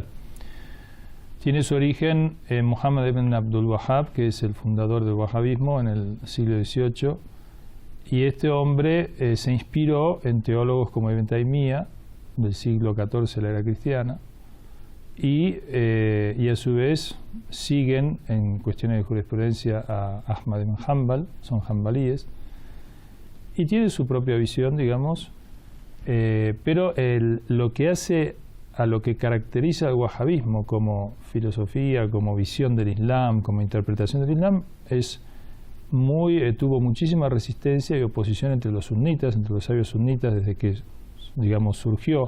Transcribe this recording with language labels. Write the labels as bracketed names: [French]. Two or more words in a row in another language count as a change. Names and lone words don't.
[Spanish] Tiene su origen en Muhammad ibn Abdul Wahhab, que es el fundador del wahabismo en el siglo XVIII, y este hombre se inspiró en teólogos como Ibn Taymiyyah, del siglo XIV de la era cristiana, y a su vez siguen en cuestiones de jurisprudencia a Ahmad ibn Hanbal, son hanbalíes, y tiene su propia visión, digamos, pero lo que hace a lo que caracteriza al wahabismo como filosofía, como visión del Islam, como interpretación del Islam, tuvo muchísima resistencia y oposición entre los sunnitas, entre los sabios sunnitas, desde que, digamos, surgió.